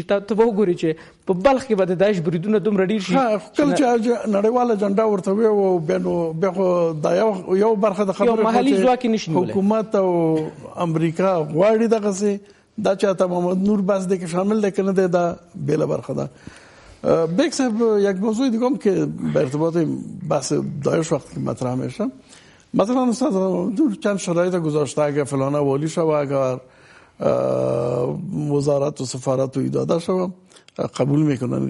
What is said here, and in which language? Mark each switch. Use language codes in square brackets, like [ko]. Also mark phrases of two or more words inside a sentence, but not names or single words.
[ps] ته به وګورې چې په بلخ کې به د داعش بریدونه دومره ډېر شي. کله چې نړیواله اجنډا ورته وي او بیا خو دا یو برخه د خبرې محلي ځواک یې نشي نیولی. حکومت او امریکا غواړي دغسې دا چې عطا محمد نور بحث دی که شامل دی که نه دی، دا بېله برخه ده. [fa] بیگ صاحب یک موضوع دیگه هم که به ارتباط بحث داعش وقتی مطرح میشه، مثلا استاد چند شرایط گذاشته اگر فلانه والی شوه، اگر وزارت و سفارت و داده شوه قبول میکنن.